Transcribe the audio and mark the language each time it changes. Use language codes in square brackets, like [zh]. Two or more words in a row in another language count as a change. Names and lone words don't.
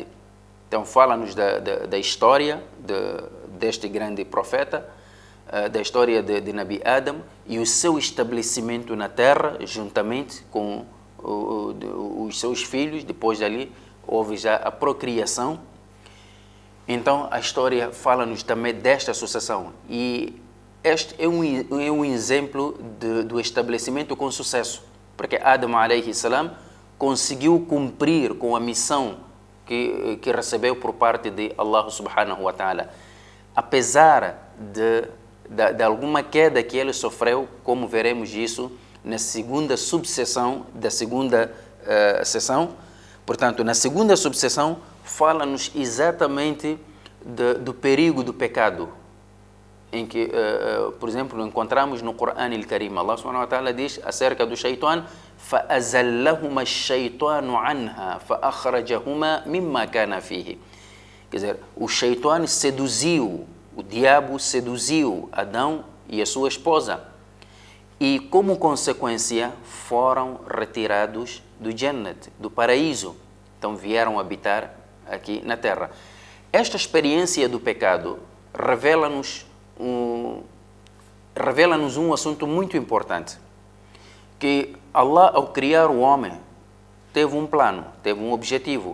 [pt] Então, fala-nos da história deste grande profeta, da história de Nabi Adam e o seu estabelecimento na terra, juntamente com os seus filhos. Depois dali houve já a procriação. Então a história fala-nos também desta sucessão, e este é um exemplo do estabelecimento com sucesso, porque Adam [ar] عليه السلام [pt] conseguiu cumprir com a missão que recebeu por parte de [ar] الله سبحانه وتعالى, [pt] apesar de alguma queda que ele sofreu, como veremos isso na segunda subseção da segunda sessão. Portanto, na segunda subseção fala-nos exatamente do perigo do pecado, em que, por exemplo, encontramos no [ar] القرآن الكريم, الله سبحانه وتعالى [pt] diz acerca do Shaitan: [ar] فَأَزَلَّهُمَا الشَّيْطَانُ عَنْهَا فَأَخْرَجَهُمَا مِمَّا كَانَ فِيهِ. [pt] Quer dizer, o Shaitan seduziu, o diabo seduziu Adão e a sua esposa, e como consequência foram retirados do Jannat, do paraíso. Então vieram habitar aqui na terra. Esta experiência do pecado revela-nos um assunto muito importante, que Allah, ao criar o homem, teve um plano, teve um objetivo.